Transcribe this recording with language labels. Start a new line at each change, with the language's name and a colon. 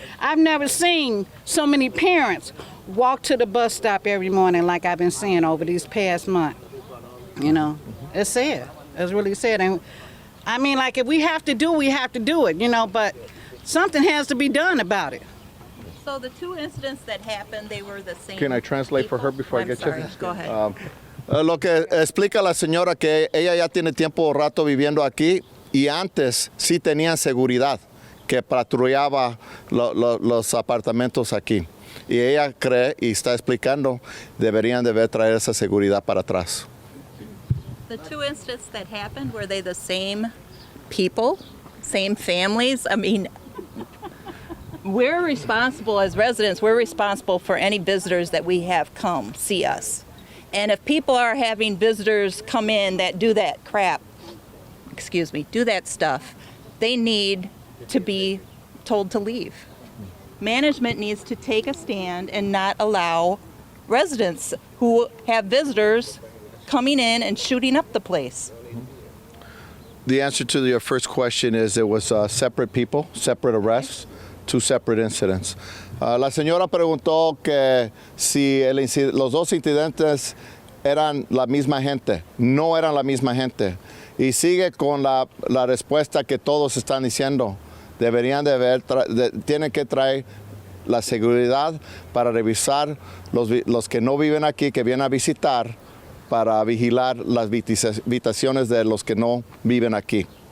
English: I've never seen so many parents walk to the bus stop every morning like I've been seeing over these past months. You know, it's sad. It's really sad. And I mean, like, if we have to do it, you know, but something has to be done about it. So the two incidents that happened, they were the same. Can I translate for her before I get you? Go ahead.
Spanish: Lo que explica la señora que ella ya tiene tiempo rato viviendo aquí y antes sí tenían seguridad que patrullaba los apartamentos aquí. Y ella cree y está explicando deberían de traer esa seguridad para atrás.
English: The two incidents that happened, were they the same people, same families? I mean, we're responsible as residents, we're responsible for any visitors that we have come see us. And if people are having visitors come in that do that crap, do that stuff, they need to be told to leave. Management needs to take a stand and not allow residents who have visitors coming in and shooting up the place. The answer to your first question is it was separate people, separate arrests, two separate incidents.
Spanish: La señora preguntó que si los dos incidentes eran la misma gente. No eran la misma gente. Y sigue con la respuesta que todos están diciendo. Deberían tienen que traer la seguridad para revisar los que no viven aquí, que vienen a visitar, para vigilar las habitaciones de los que no viven aquí.